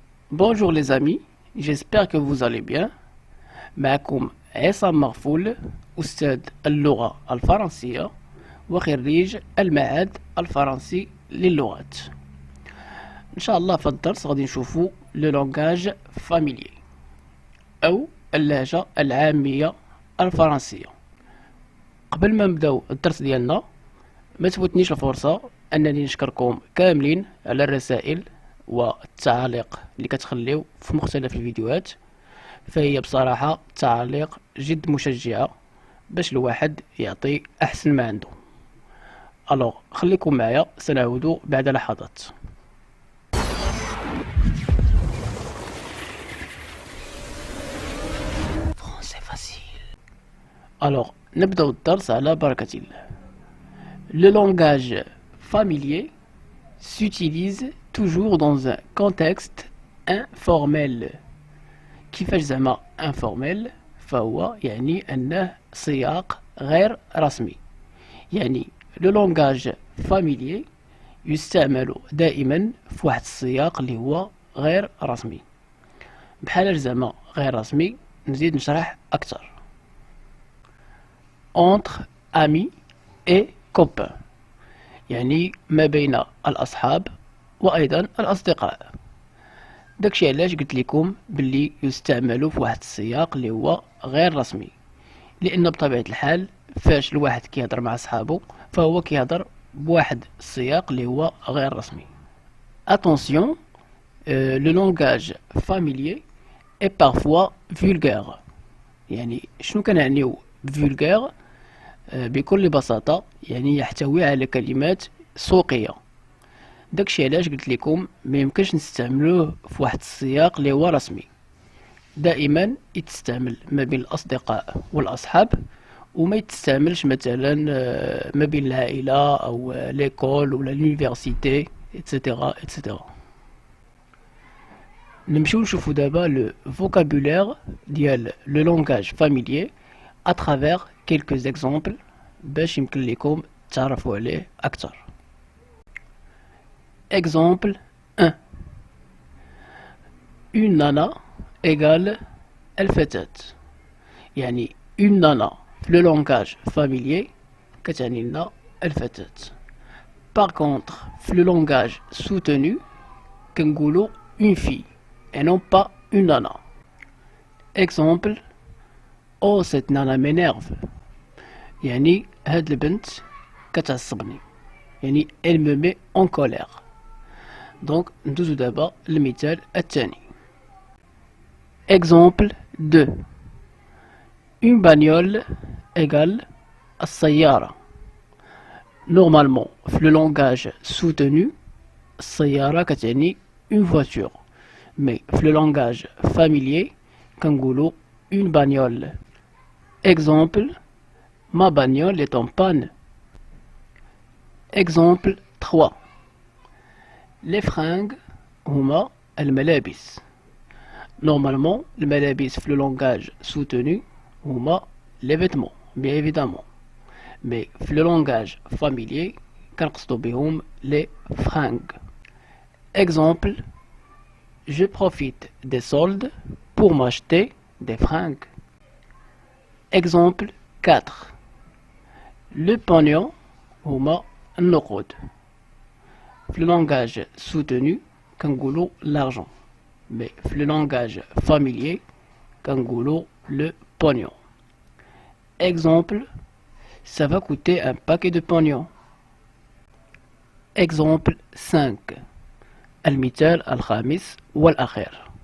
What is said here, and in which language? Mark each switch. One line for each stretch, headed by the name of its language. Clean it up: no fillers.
French: Bonjour les amis, j'espère que vous allez bien.
Arabic: معكم عصام مغفول، أستاذ اللغة الفرنسية وخريج المعهد الفرنسي للغات. إن شاء الله في الدرس غادي نشوفو لو لونغاج فاميليي أو اللهجة العامية الفرنسية. قبل ما نبداو الدرس ديالنا ما تفوتنيش الفرصة أنني نشكركم كاملين على الرسائل والتعاليق اللي كتخليو في مختلف الفيديوهات، فهي بصراحة تعاليق جد مشجعة باش الواحد يعطي أحسن ما عنده. ألوغ خليكم معايا، سنعود بعد لحظات. ألوغ نبدأ الدرس على بركة الله.
French: Le langage familier s'utilise toujours dans un contexte informel.
Arabic: كيفاش زعما informel؟ فهو يعني أنه سياق غير رسمي. يعني لو لونغاج فاميليي يستعمل دائما في واحد السياق اللي هو غير رسمي. بحال زعما غير رسمي نزيد نشرح أكثر.
French: entre amis et copains،
Arabic: يعني ما بين الأصحاب وأيضا الأصدقاء. داكشي علاش قلت لكم باللي يستعملوا في واحد السياق اللي هو غير رسمي، لأن بطبيعة الحال فاش الواحد كيهضر مع صحابه فهو كيهضر بواحد السياق اللي هو غير رسمي.
French: Attention, le langage familier est parfois vulgaire.
Arabic: يعني شنو كنعنيو vulgaire؟ بكل بساطة يعني يحتوي على كلمات سوقية. داكشي علاش قلت لكم ما يمكنش نستعملوه في واحد السياق اللي هو رسمي. دائما يتستعمل ما بين الأصدقاء والأصحاب، وما يتستعملش مثلا ما بين العائلة أو ليكول ولا لونيفرسيتي اتسيتيرا اتسيتيرا. نمشيو نشوفو دابا لو فوكابولير ديال لو لونغاج فاميليي
French: à travers quelques exemples
Arabic: باش يمكن لكم تعرفوا عليه أكثر.
French: Exemple 1. Une nana égale الفتاة.
Arabic: يعني une nana في
French: le langage familier
Arabic: كتعني لنا الفتاة.
French: Par contre في le langage soutenu
Arabic: كنقولو
French: une fille et non pas une nana. Exemple: Oh cette nana m'énerve.
Arabic: يعني هاد البنت كتعصبني، يعني
French: elle me met en colère.
Arabic: Donc ندوزو دابا المثال الثاني.
French: Exemple 2. Une bagnole égale السيارة. Normalement في le langage soutenu السيارة
Arabic: كتعني
French: une voiture، mais في le langage familier
Arabic: كنقولو
French: une bagnole. Exemple: Ma bagnole est en panne. Exemple 3. Les fringues
Arabic: هما الملابس.
French: Normalement الملابس في le langage soutenu هما les vêtements bien évidemment، mais في le langage familier
Arabic: كنقصدو بهم
French: les fringues. Exemple: Je profite des soldes pour m'acheter des fringues. Exemple 4. Le pognon
Arabic: هما النقود.
French: في le langage soutenu
Arabic: كنقولو
French: l'argent، mais في le langage familier كنقولو le pognon. Exemple: Ça va coûter un paquet de pognon. Exemple 5.
Arabic: المثال الخامس والأخير.